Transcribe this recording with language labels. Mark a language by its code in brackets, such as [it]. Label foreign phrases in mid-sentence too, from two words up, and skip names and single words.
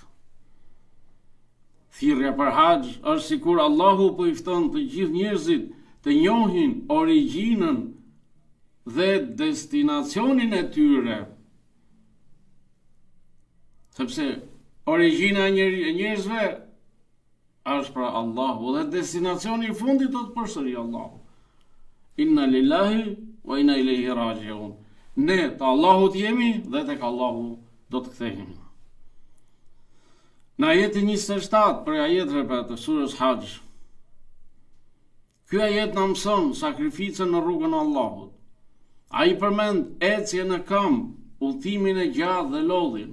[sq] Thirrja për haxh është sikur Allahu po i fton të gjithë njerëzit të njohin origjinën dhe destinacionin e tyre. Sepse origjina e njerëzve është pra Allahu dhe destinacioni i fundit do të përsëri Allahu. [ar] إنا لله وإنا إليه راجعون. [sq] Ne të Allahut jemi dhe tek Allahu do të kthehemi. Në ajetin 27 për ajetëve për të surës Haxh, ky ajet na mëson sakrificën në rrugën e Allahut. Ai përmend ecje në këmbë, udhtimin e gjatë dhe lodhin.